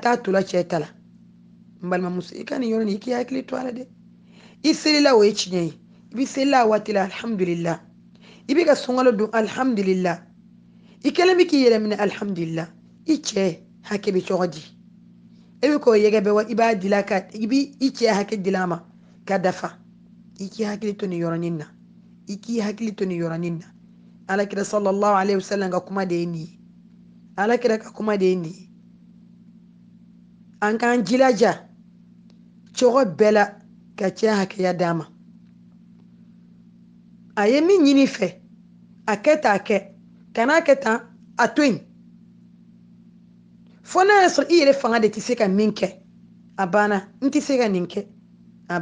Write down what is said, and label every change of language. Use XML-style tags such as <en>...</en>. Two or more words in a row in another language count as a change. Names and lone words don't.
<bm>t'a tula cɛ ta la n balimamuso i ka nin yɔrɔ nin i k'i hakili to a la dɛ i selila o ye tiɲɛ ye i bi selila a waati la alhamdulillah i bɛ ka sunkalo don alhamdulillah i kɛlen bɛ k'i yɛrɛ minɛ alhamdulillah i cɛ hakɛ bɛ cogo di e bɛ k'o yɛgɛ bɛ wa i b'a dila ka i bɛ i cɛ hakɛ dila a ma ka dafa i k'i hakili to nin yɔrɔnin na i k'i hakili to nin yɔrɔnin na alakira</bm> <ar>صلى الله عليه وسلم</ar> <bm>ka kuma de ye nin ye alakira ka kuma de ye nin ye an k'an jilaja cogo bɛɛ la ka cɛ hakɛya d'a ma a ye min ɲini fɛ a kɛ tan a kɛ kana kɛ tan a to yen fo n'a y'a sɔrɔ i yɛrɛ fanga de tɛ se ka min kɛ a banna n tɛ se ka nin kɛ a</bm>